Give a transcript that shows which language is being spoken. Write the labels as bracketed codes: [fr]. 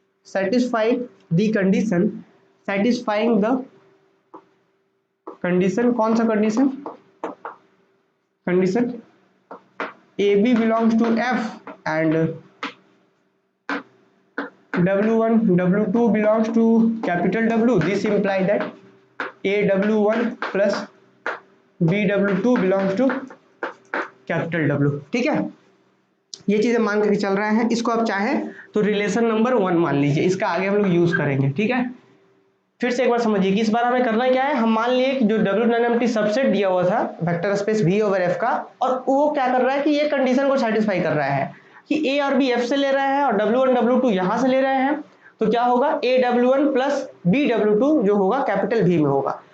[en] satisfy the condition, satisfying the condition, [hi] कौन सा condition, condition [en] AB belongs to F and W1 W2 belongs to capital W. This imply that AW1 plus BW2 belongs to capital W। [hi] ठीक है, ये चीजें मान करके चल रहा है, इसको आप चाहे तो रिलेशन नंबर 1 मान लीजिए, इसका आगे हम लोग यूज करेंगे। ठीक है, फिर से एक बार समझिए कि इस बार हमें करना क्या है। हम मान लिए कि जो W नॉन एम्प्टी सबसेट दिया हुआ था vector space V over F का, और वो क्या कर रहा है कि ये कंडीशन को सेटिस्फाई कर रहा है कि A और B F से ले रहे हैं और W1 W2 यहां से ले रहे हैं, तो क्या होगा AW1 प्लस BW2 जो होगा कैपिटल V में होगा।